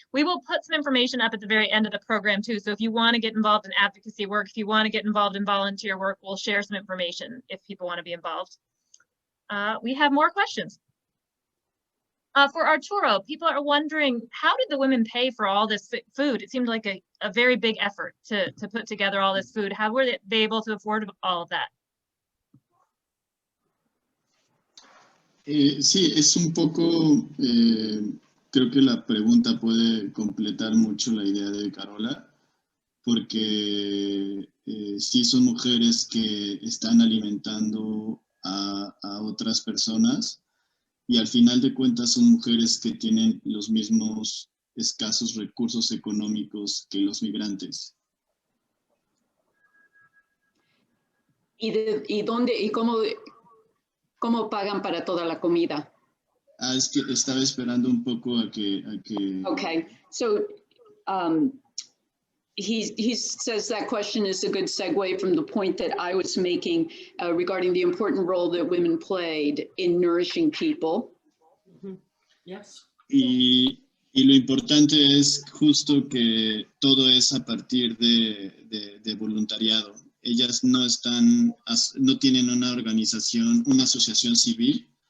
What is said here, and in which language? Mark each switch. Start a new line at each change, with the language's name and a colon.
English: We will put some information up at the very end of the program too. So if you want to get involved in advocacy work, if you want to get involved in volunteer work, we'll share some information if people want to be involved. We have more questions. For Arturo, people are wondering, how did the women pay for all this food? It seemed like a very big effort to put together all this food. How were they able to afford all of that?
Spanish: Sí, es un poco, creo que la pregunta puede completar mucho la idea de Carola, porque sí son mujeres que están alimentando a otras personas. Y al final de cuentas son mujeres que tienen los mismos escasos recursos económicos que los migrantes. ¿Y dónde y cómo pagan para toda la comida? Es que estaba esperando un poco a que...
English: Okay, so he says that question is a good segue from the point that I was making regarding the important role that women played in nourishing people. Mm-hmm. Yes.
Spanish: Y lo importante es justo que todo es a partir de voluntariado. Ellas no tienen una organización, una asociación civil.